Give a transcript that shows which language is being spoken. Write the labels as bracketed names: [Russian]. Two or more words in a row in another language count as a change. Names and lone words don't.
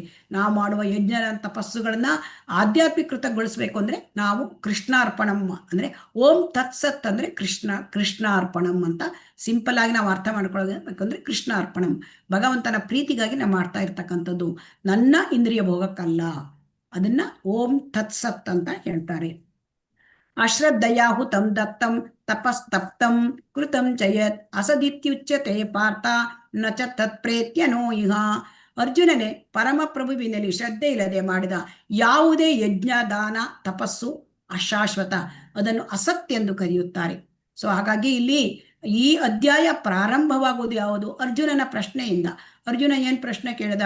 [Kannada] ನಾವು ಮಾಡುವ ಯಜ್ಞ ತಪಸ್ಸುಗಳನ್ನ ಆಧ್ಯಾತ್ಮಿಕೃತಗೊಳಿಸ್ಬೇಕು ಅಂದ್ರೆ ನಾವು ಕೃಷ್ಣಾರ್ಪಣಂ ಅಂದ್ರೆ [Sanskrit] ಓಂ ತತ್ಸತ್ [Kannada] ಅಂದ್ರೆ ಕೃಷ್ಣಾರ್ಪಣಂ ಅಂತ ಸಿಂಪಲ್ ಆಗಿ ನಾವು ಅರ್ಥ ಮಾಡ್ಕೊಳ್ಬೇಕಂದ್ರೆ ಕೃಷ್ಣಾರ್ಪಣಂ, ಭಗವಂತನ ಪ್ರೀತಿಗಾಗಿ ನಾವು ಮಾಡ್ತಾ ಇರ್ತಕ್ಕಂಥದ್ದು, ನನ್ನ ಇಂದ್ರಿಯ ಭೋಗಕ್ಕಲ್ಲ. ಅದನ್ನ [Sanskrit] ಓಂ ತತ್ಸತ್ [Kannada] ಅಂತ ಹೇಳ್ತಾರೆ. [Sanskrit] ಅಶ್ರದ್ಧಯಾಹುತಂ ದತ್ತಂ ತಪಸ್ತಪ್ತಂ ಕೃತಂ ಚಯತ್ ಅಸದಿತ್ಯುಚ್ಯತೆ ಪಾರ್ಥ ನ ಚ ತತ್ಪ್ರೇತ್ಯನೋ ಇಹ. [Kannada] ಅರ್ಜುನನೇ, ಪರಮ ಪ್ರಭುವಿನಲ್ಲಿ ಶ್ರದ್ಧೆ ಇಲ್ಲದೆ ಮಾಡಿದ ಯಾವುದೇ ಯಜ್ಞ ದಾನ ತಪಸ್ಸು ಅಶಾಶ್ವತ, ಅದನ್ನು ಅಸತ್ ಎಂದು ಕರೆಯುತ್ತಾರೆ. ಸೊ ಹಾಗಾಗಿ ಇಲ್ಲಿ ಈ ಅಧ್ಯಾಯ ಪ್ರಾರಂಭವಾಗುವುದು ಯಾವುದು? ಅರ್ಜುನನ ಪ್ರಶ್ನೆಯಿಂದ. ಅರ್ಜುನ ಏನ್ ಪ್ರಶ್ನೆ ಕೇಳಿದ?